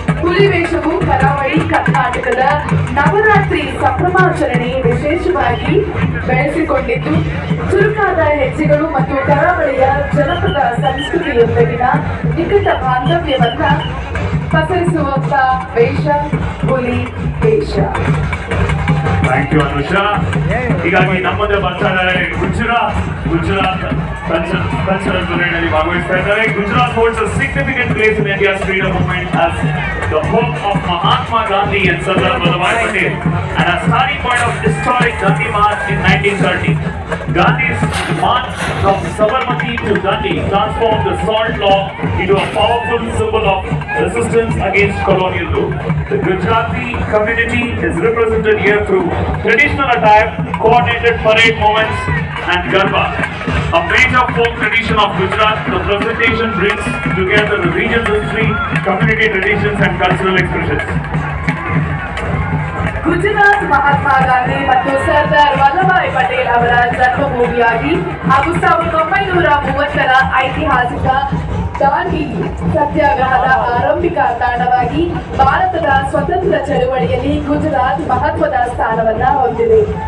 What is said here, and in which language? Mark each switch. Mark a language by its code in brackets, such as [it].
[kn] ಹುಲಿವೇಷವು ಕರಾವಳಿ ಕರ್ನಾಟಕದ ನವರಾತ್ರಿ ಸಂಭ್ರಮಾಚರಣೆ ವಿಶೇಷವಾಗಿ ಬೆಳೆಸಿಕೊಂಡಿದ್ದು, ಚುರುಕಾದ ಹೆಜ್ಜೆಗಳು ಮತ್ತು ಕರಾವಳಿಯ ಜನಪದ ಸಂಸ್ಕೃತಿಯೊಂದಿಗಿನ ನಿಕಟ ಬಾಂಧವ್ಯವನ್ನ ಪಸರಿಸುವಂತ ವೇಷ ಹುಲಿ ವೇಷ. [en] Thank you Anusha. [kn] ಹೀಗಾಗಿ ನಮ್ಮದೇ ಬರ್ತಾ ಇದ್ದಾರೆ ಗುಜರಾತ್ ಕಲ್ಚರಲ್ ಪರೇಡ್ನಲ್ಲಿ ಭಾಗವಹಿಸ್ತಾ ಇದ್ದಾರೆ. [en] Gujarat holds a significant place in India's freedom movement as the home of Mahatma Gandhi and Sardar Vallabhbhai Patel and a starting point of historic Dandi March in 1930. Gandhi's march from Sabarmati to Dandi transformed the salt law into a powerful symbol of resistance against colonial rule. The Gujarati community is represented here through traditional attire, coordinated parade movements, and Garba, a major folk tradition of Gujarat. The presentation brings together the region's history, community traditions, and cultural expressions. [kn] Gujarat Mahatma Gandhi ಮತ್ತು ಸರ್ದಾರ್ ವಲ್ಲಭಾಯ್ ಪಟೇಲ್ ಅವರ ಜನ್ಮಭೂಮಿಯಾಗಿ ಹಾಗೂ 1930ರ ಐತಿಹಾಸಿಕ ದಾಂಡಿ ಸತ್ಯಾಗ್ರಹದ ಆರಂಭಿಕ ತಾಣವಾಗಿ ಭಾರತದ ಸ್ವತಂತ್ರ ಚಳುವಳಿಯಲ್ಲಿ ಗುಜರಾತ್ ಮಹತ್ವದ ಸ್ಥಾನವನ್ನ ಹೊಂದಿದೆ.